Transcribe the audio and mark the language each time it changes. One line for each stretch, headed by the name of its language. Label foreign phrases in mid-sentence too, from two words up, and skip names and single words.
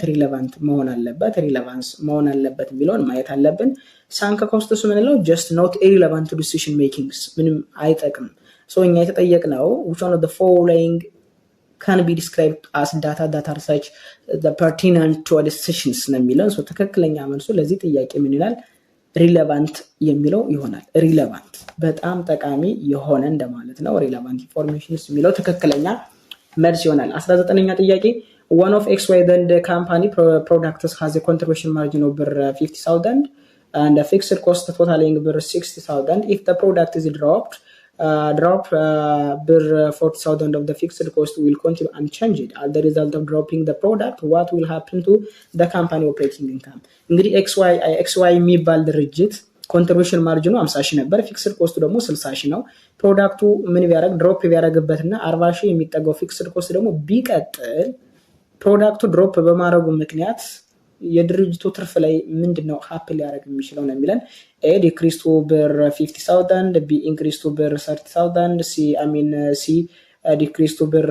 Amharic: ሪሌቫንት መሆን አለበት። ሪሌቫንስ መሆን አለበት የሚለውን ማየት አለብን።
English: sunk costs
Amharic: ምንለው
English: just not irrelevant to decision makings
Amharic: ምንም አይጠቅም። እኛ የተጠየቅነው
English: which one of the following can be described as data that are such the pertinent to a decisions
Amharic: ነው የሚለው። ትክክለኛ መልሱ ለዚህ ጥያቄ ምን ይላል? ሪሌቫንት የሚለው ይሆናል። ሪሌቫንት በጣም ጠቃሚ የሆነ እንደማለት ነው።
English: relevant informations
Amharic: የሚለው ትክክለኛ መልስ ይሆናል። 19ኛ ጥያቄ
English: one of XY then the company products has a contribution margin of 50,000 and a fixed cost totaling 60,000. If the product is drop 40,000 of the fixed cost will continue unchanged. As the result of dropping the product, what will happen to the company operating income?
Amharic: እንግዲህ XY የሚባል ድርጅት
English: contribution margin
Amharic: 50,000 ነበር፣
English: fixed cost
Amharic: ደግሞ 60,000 ነው። ፕሮዳክቱ ምን ቢያደርግ ድሮፕ ቢያደርግበትና 40,000 የሚጠጋው
English: fixed cost
Amharic: ደግሞ ቢቀጥል ፕሮዳክቱ ድሮፕ በማድረጉ ምክንያት የድርጅቱ ትርፍ ላይ ምንድነው ሀፕን ሊያደርግ የሚችለው ነው የሚለን።
English: A decrease to 50,000 B increase to 30,000 C decrease to